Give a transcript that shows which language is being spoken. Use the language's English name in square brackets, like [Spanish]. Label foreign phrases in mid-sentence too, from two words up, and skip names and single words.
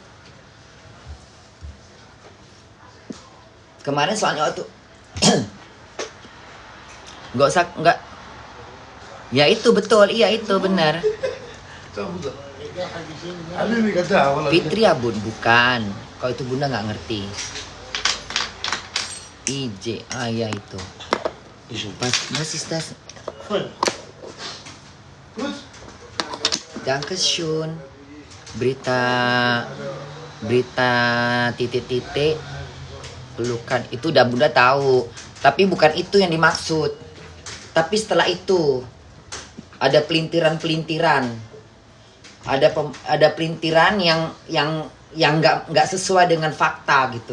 [Indonesian] Kemarin soalnya waktu nggak ya itu betul, iya itu benar. Fitri ya bun, bukan. Kalau itu bunda nggak ngerti. IJ, ya itu. [German] Was ist das? Dankeschön. [Indonesian] Berita titik-titik pelukan itu udah bunda tahu, tapi bukan itu yang dimaksud. Tapi setelah itu ada pelintiran, ada pelintiran yang nggak sesuai dengan fakta gitu.